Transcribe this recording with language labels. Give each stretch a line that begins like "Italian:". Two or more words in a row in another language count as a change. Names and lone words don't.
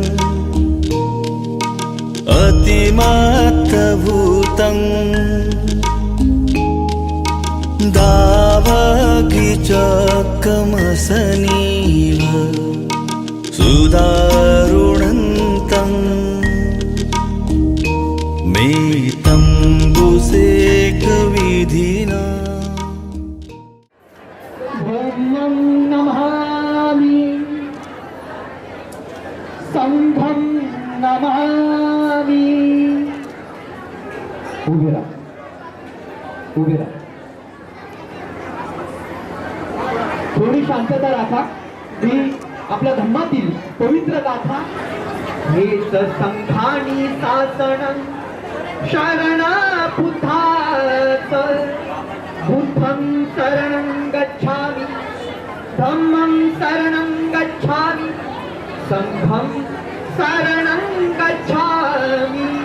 Pali: अतिमत्तभूतं दावगिचकमसनीव सुदारुणन्तं मेतम्बुसेकविधिना धम्मं नमामि संघं नमामि
Marathi: उभे राहा थोडी शांतता राखा ही आपल्या धम्मातील पवित्र गाथा हेच संघानी शासनं शरण बुद्धाच
Pali: बुद्धं शरणं गच्छामि धम्मं शरणं गच्छामि संघं शरणं गच्छामि